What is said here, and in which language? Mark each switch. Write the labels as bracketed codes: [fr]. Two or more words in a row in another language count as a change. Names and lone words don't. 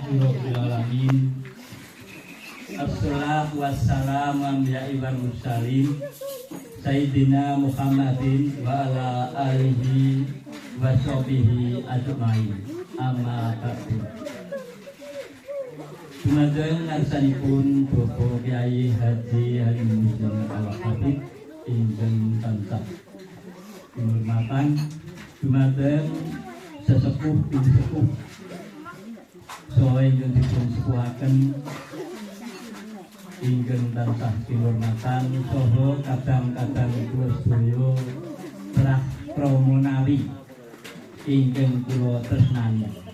[ar] رب العالمين. الصلاة والسلام على والمرسلين سيدنا محمد وعلى آله وصحبه أجمعين. أما بعد. [jv] Dumateng ngarsanipun Bapak Kyai Haji Halimuddin Al-Habib ingkang tansah kinurmatan, dumateng sesepuh bin sepuh saha ingkang dipun sepuhaken ingkang tansah kinurmatan saha kadang-kadang kula sedaya Trah Pramonawi ingkang kula tresnani.